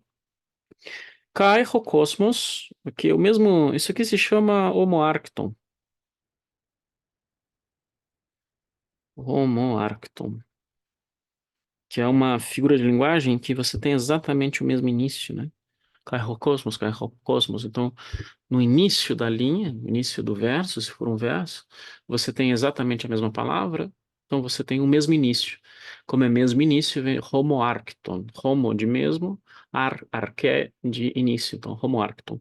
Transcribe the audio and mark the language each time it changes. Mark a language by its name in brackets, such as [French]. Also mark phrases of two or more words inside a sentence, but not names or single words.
[Greek] Καὶ ὁ κόσμος, [Portuguese] que é o mesmo, isso aqui se chama homoarcton. Homoarcton, que é uma figura de linguagem que você tem exatamente o mesmo início, né? [Greek] Καὶ ὁ κόσμος, καὶ ὁ κόσμος. [Portuguese] Então, no início da linha, no início do verso, se for um verso, você tem exatamente a mesma palavra, então você tem o mesmo início. Como é mesmo início, vem homoarcton. Homo de mesmo, arqué de início, então homoarcton.